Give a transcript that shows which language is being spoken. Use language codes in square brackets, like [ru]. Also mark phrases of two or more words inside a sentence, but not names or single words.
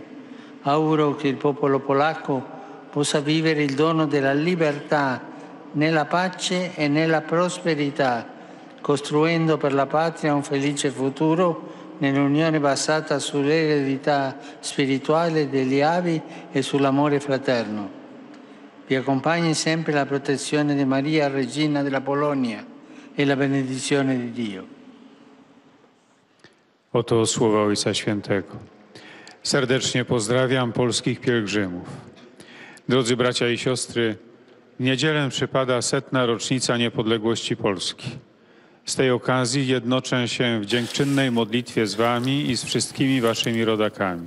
[it] Auguro che il popolo polacco possa vivere il dono della libertà nella pace e nella prosperità, costruendo per la patria un felice futuro nell'unione basata sull'eredità spirituale degli avi e sull'amore fraterno. Vi accompagni sempre la protezione di Maria, Regina della Polonia, e la benedizione di Dio. [pl] Oto słowa Ojca Świętego. Serdecznie pozdrawiam polskich pielgrzymów. Drodzy bracia i siostry, w niedzielę przypada 100. rocznica niepodległości Polski. Z tej okazji jednoczę się w dziękczynnej modlitwie z wami i z wszystkimi waszymi rodakami.